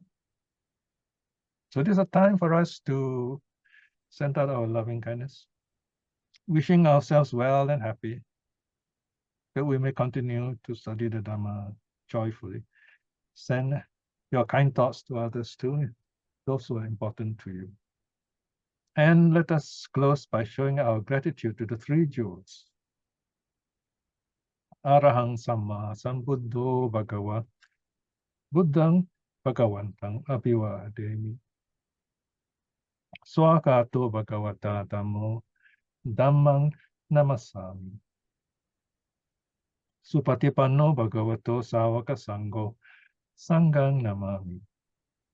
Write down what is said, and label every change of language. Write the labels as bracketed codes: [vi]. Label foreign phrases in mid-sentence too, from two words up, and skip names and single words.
[en] So this is a time for us to send out our loving kindness, wishing ourselves well and happy, that we may continue to study the Dhamma joyfully. Send your kind thoughts to others too, those who are important to you. And let us close by showing our gratitude to the 3 jewels. [pi] Arahang Samma Sambuddho Bhagava, Buddhang Bhagavantang Abhivademi, Swakato Bhagavata Dhammo, Dhammang Namasami, Supatipanno Bhagavato Savaka Sangho, Sanghang Namami.